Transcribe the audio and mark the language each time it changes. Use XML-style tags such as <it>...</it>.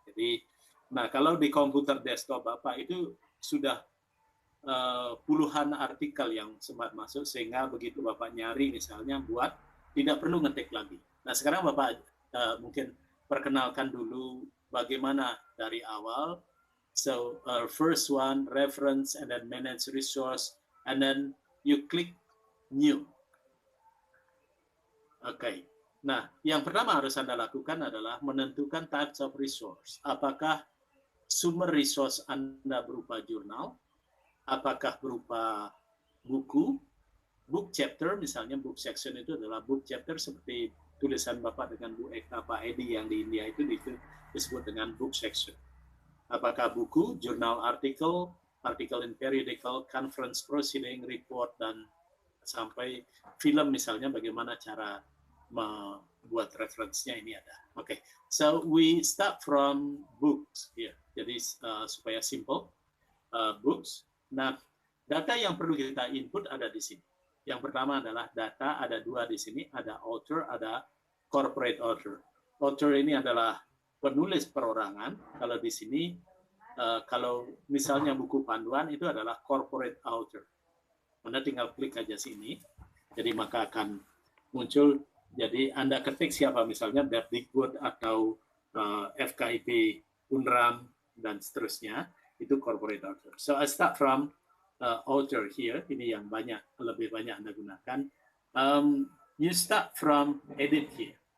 <id>Jadi, nah kalau di komputer desktop Bapak itu sudah puluhan artikel yang sempat masuk, sehingga begitu Bapak nyari misalnya buat, tidak perlu ngetik lagi. Nah sekarang Bapak mungkin perkenalkan dulu bagaimana dari awal.</id> <en>So first one, reference, and then manage resource, and then you click new.</en> <id>Oke. Nah, yang pertama harus Anda lakukan adalah menentukan</id> <en>types of resource.</en> <id>Apakah sumber resource Anda berupa jurnal, apakah berupa buku, book chapter, misalnya book section itu adalah book chapter seperti tulisan Bapak dengan Bu Eka, Pak Edi yang di India itu disebut dengan book section. Apakah buku, jurnal artikel, artikel in periodical, conference proceeding, report, dan sampai film misalnya bagaimana cara membuat referensinya ini ada.</id> <en>Oke, so we start from books here.</en> <id>Jadi supaya simple, books. Nah, data yang perlu kita input ada di sini. Yang pertama adalah data, ada dua di sini, ada author, ada corporate author. Author ini adalah penulis perorangan. Kalau di sini, kalau misalnya buku panduan itu adalah corporate author. Anda tinggal klik aja sini, jadi maka akan muncul. Jadi Anda ketik siapa, misalnya Berdikbud atau FKIP, UNRAM, dan seterusnya, itu corporate author.</id> <en>So I start from author here,</en> <id>ini yang lebih banyak Anda gunakan.</id> <en>You start from edit here.</en>